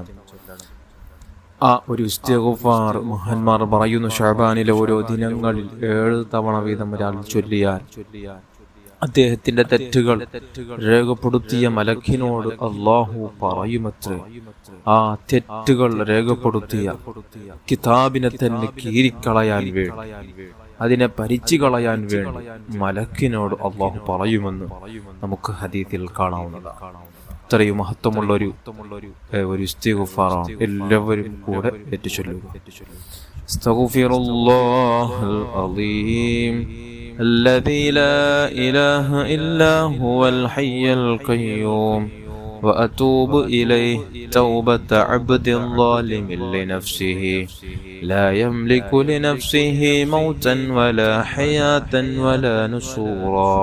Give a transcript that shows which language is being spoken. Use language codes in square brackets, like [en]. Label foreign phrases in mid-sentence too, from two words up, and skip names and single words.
[ml] ആ ഒരു ഇസ്തിഗ്ഫാർ മഹാന്മാർ പറയുന്നു, ശഅബാനിലെ ഓരോ ദിനങ്ങളിൽ 7 തവണ വീതം ഒരാൾ ചൊല്ലിയാൽ അദ്ദേഹത്തിന്റെ തെറ്റുകൾ രേഖപ്പെടുത്തിയ മലക്കിനോട് അല്ലാഹു പറയുമത്രേ, ആ തെറ്റുകൾ രേഖപ്പെടുത്തിയ കിതാബിനെ തന്നെ കീറിക്കളയാൻ വേണ്ടി, അതിനെ പരിച്ചു കളയാൻ വേണ്ടി മലക്കിനോട് അല്ലാഹു പറയുമെന്ന് നമുക്ക് ഹദീസിൽ കാണാവുന്നതാണ്. ഇത്രയും മഹത്വമുള്ള ഒരു ഇസ്തിഗ്ഫാറാണ്. എല്ലാവരും കൂടെ ഏറ്റുചൊല്ലുക. [ar] أستغفر الله العظيم الذي لا إله إلا هو الحي القيوم وأتوب إليه توبة عبد ظالم لنفسه لا يملك لنفسه موتا ولا حياة ولا نشورا